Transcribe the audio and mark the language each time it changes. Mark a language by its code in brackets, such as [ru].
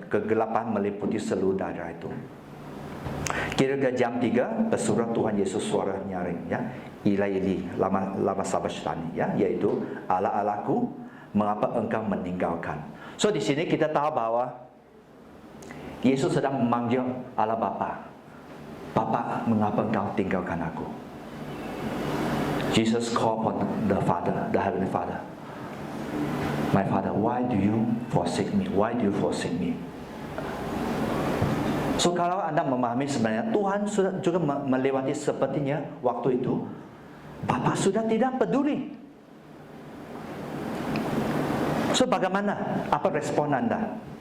[id] Kegelapan meliputi seluruh daerah itu. Kira-kira jam 3 bersuara Tuhan Yesus suara nyaring, ya. Ilahi lama sabachthani, ya, yaitu Allah-Allahku, mengapa engkau meninggalkan. So di sini kita tahu bahwa Yesus sedang memanggil Allah Bapa. Bapa, mengapa engkau tinggalkan aku? [en] Jesus called upon the Father, the Heavenly Father. My Father, why do you forsake me? Why do you forsake me? [id] So kalau Anda memahami sebenarnya Tuhan sudah juga melewati sepertinya waktu itu, Bapa sudah tidak peduli. So bagaimana? Apa respon Anda?